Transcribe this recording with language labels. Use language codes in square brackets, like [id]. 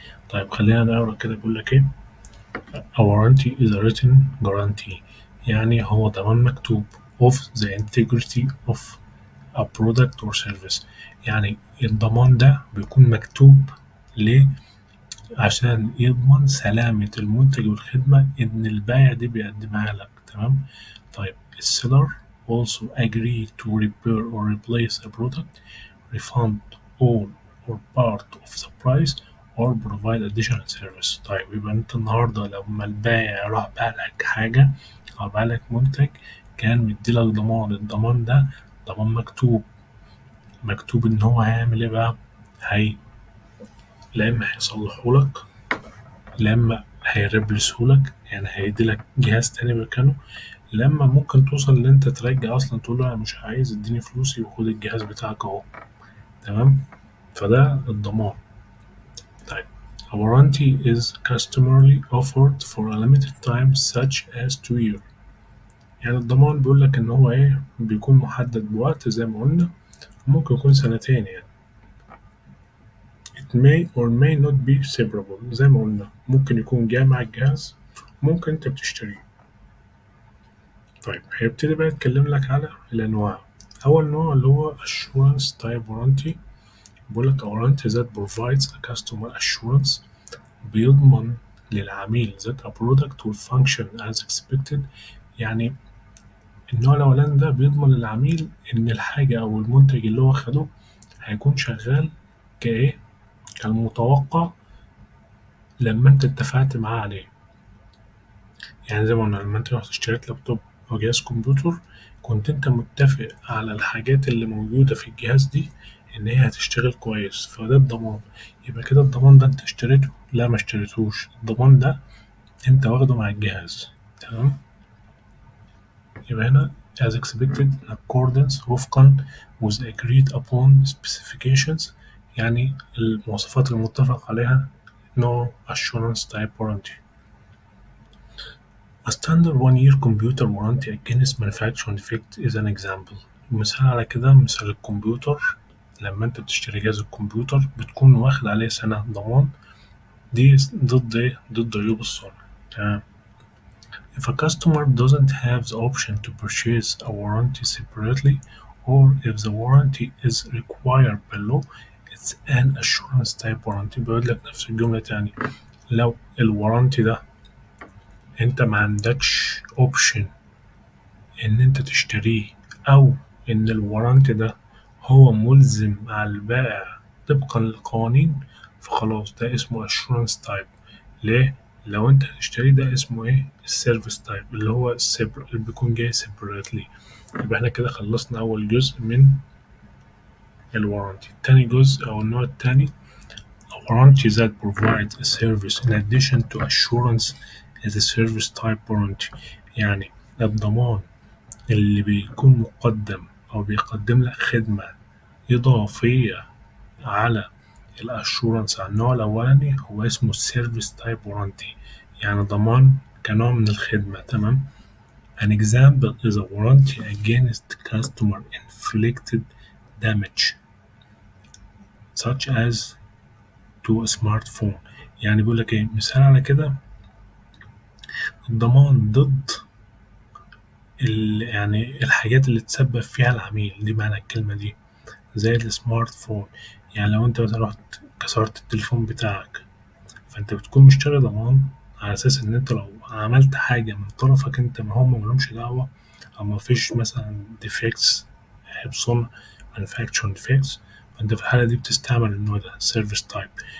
[ar] طيب خلينا نقرا كده بيقول لك [en] A warranty is a written guarantee، [ar] يعني هو ضمان مكتوب [en] of the integrity of a product or service. [ar] يعني الضمان ده بيكون مكتوب عشان يضمن سلامة المنتج والخدمة إن البائع دي بيقدمها لك. تمام. طيب السيلر [en] also agree to repair or replace a product, refund all or part of the price or provide additional service. [ar] طيب يبقى انت النهاردة لما البائع راح باع لك حاجة أو باع لك منتج كان مديلك ضمان، الضمان ده ضمان مكتوب إن هو هيعمل إيه بقى؟ لا إما هيصلحهولك، لا إما هيربلسهولك يعني هيديلك جهاز تاني مكانه، لا إما ممكن توصل إن أنت ترجع أصلا تقول له أنا مش عايز اديني فلوسي وخد الجهاز بتاعك أهو. تمام. فده الضمان. طيب [en] a warranty is customarily offered for a limited time such as 2 years. [ar] يعني الضمان بيقول لك إن هو إيه بيكون محدد بوقت زي ما قلنا، ممكن يكون سنتين يعني. [en] It may or may not be separable [ar] زي ما قلنا، ممكن يكون جاي مع الجهاز ممكن أنت بتشتريه. طيب هيبتدي بقى يتكلم لك على الأنواع. أول نوع اللي هو [en] Assurance Type Warranty، [ar] بيقول لك [en] a warranty that provides a customer assurance، [ar] بيضمن للعميل [en] that a product will function as expected. [ar] يعني النوع الأولاني ده بيضمن للعميل إن الحاجة أو المنتج اللي هو خده هيكون شغال كإيه؟ كالمتوقع لما أنت اتفقت معاه عليه. يعني زي ما قلنا لما أنت رحت اشتريت لابتوب أو جهاز كمبيوتر كنت أنت متفق على الحاجات اللي موجودة في الجهاز دي إن هي هتشتغل كويس، فده الضمان. يبقى كده الضمان ده أنت اشتريته؟ لا ما اشتريتوش، الضمان ده أنت واخده مع الجهاز. تمام. يبقى هنا [en] as expected in accordance [ar] وفقا [en] with agreed upon specifications، [ar] يعني المواصفات المتفق عليها [en] no assurance type warranty. A standard 1-year computer warranty against manufacturing defect is an example. [ar] مثال على كده مثال الكمبيوتر، لما انت بتشتري جهاز الكمبيوتر بتكون واخد عليه سنة ضمان، دي ضد ايه؟ ضد عيوب الصنع. تمام. [en] If a customer doesn't have the option to purchase a warranty separately or if the warranty is required by law, it's an assurance type warranty. [ar] بيقول لك نفس الجملة تاني، لو الورانتي ده انت ما عندكش اوبشن ان انت تشتريه او ان الورانتي ده هو ملزم على البائع طبقا للقوانين فخلاص ده اسمه assurance type. ليه؟ لو انت هتشتري ده اسمه ايه؟ السيرفيس تايب اللي هو اللي بيكون جاي separately. يبقى احنا كده خلصنا اول جزء من الورانتي. تاني جزء او النوع التاني [en] a warranty that provides a service in addition to assurance is a service type warranty. [ar] يعني الضمان اللي بيكون مقدم أو بيقدم لك خدمة إضافية على الأشورنس على النوع الأولاني هو اسمه السيرفيس تايب warranty، يعني ضمان كنوع من الخدمة. تمام. [en] An example is a warranty against customer inflicted damage such as to a smartphone. [ar] يعني بيقول لك إيه مثال على كده الضمان ضد يعني الحاجات اللي تسبب فيها العميل، دي معنى الكلمة دي، زي السمارت فون. يعني لو انت مثلا رحت كسرت التليفون بتاعك فانت بتكون مشتري ضمان على اساس ان انت لو عملت حاجة من طرفك انت ما هم ملهمش دعوة او مفيش مثلا ديفكتس عيب صنع manufacturing defects، فانت في الحالة دي بتستعمل النوع ده service type.